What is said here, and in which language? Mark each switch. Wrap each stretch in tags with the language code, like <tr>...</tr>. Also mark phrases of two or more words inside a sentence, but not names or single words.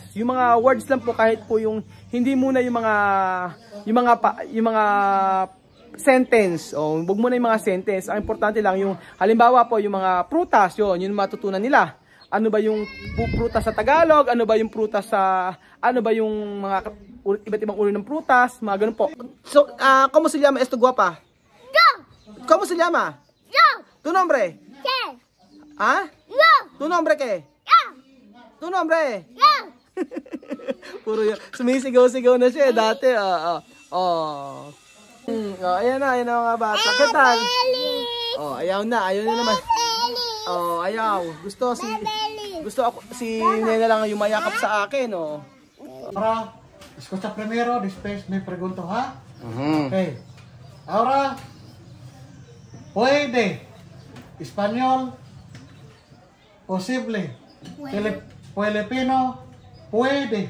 <tl>Yung mga words lang po, kahit po yung hindi muna yung mga sentence, o wag muna yung mga sentence. Ang importante lang yung halimbawa po yung mga prutas, yun matutunan nila. Ano ba yung prutas sa Tagalog? Ano ba yung prutas sa ano ba yung mga iba't ibang uri ng prutas, mga ganun po. So,</tl> <es>¿cómo se llama esto, guapa? Yo. ¿Cómo se llama? Yo. ¿Tu nombre? ¿Qué? ¿Ah? Yo. ¿Tu nombre qué? Yo. ¿Tu nombre? Yo.</es> <tl>Puro yun. Sumisigaw-sigaw na siya dati. Ayan na mga bata.</tl> <es>¿Qué tal?</es> <tl>Ayaw na naman. Ayaw. Gusto ako si Nena lang yung mayakap sa akin,</tl> <es>Ahora, escucha primero, después me pregunto, ¿ha? Okay. Ahora, puede. Español, posible. Filipino, puede.</es>